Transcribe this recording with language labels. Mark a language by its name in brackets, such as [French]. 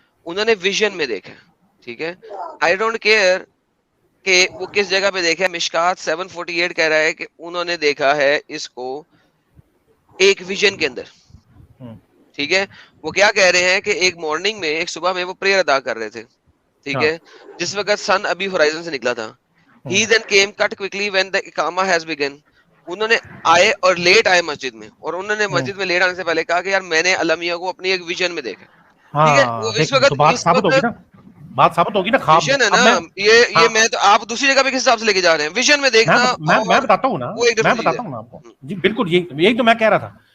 [Urdu] انہوں نے ویژن میں دیکھا, ٹھیک ہے. [English] I don't care [Urdu] کہ وہ کس جگہ پہ دیکھا ہے. مشکات 748 کہہ رہا ہے کہ انہوں نے دیکھا ہے اس کو ایک ویژن کے اندر, ٹھیک ہے. وہ کیا کہہ رہے ہیں کہ ایک مارننگ میں, ایک صبح میں وہ پریئر ادا کر رہے تھے, ٹھیک ہے, جس وقت سن ابھی ہورائزن سے نکلا تھا. [English] He then came cut quickly when the اقامہ has begun. [Urdu] انہوں نے آئے اور لیٹ آئے مسجد میں, اور انہوں نے مسجد میں لیٹ آنے سے پہلے کہا کہ یار میں نے اللہ میاں کو اپنی ایک ویژن میں دیکھا, ٹھیک ہے. وہ اس وقت بات ثابت ہوگی نا, خواب ویژن ہے نا. یہ میں تو آپ دوسری جگہ پہ کس حساب سے لے کے جا رہے ہیں؟ ویژن میں دیکھنا میں بتاتا ہوں نا, میں بتاتا ہوں نا آپ کو. جی بالکل, یہی تو میں کہہ رہا تھا.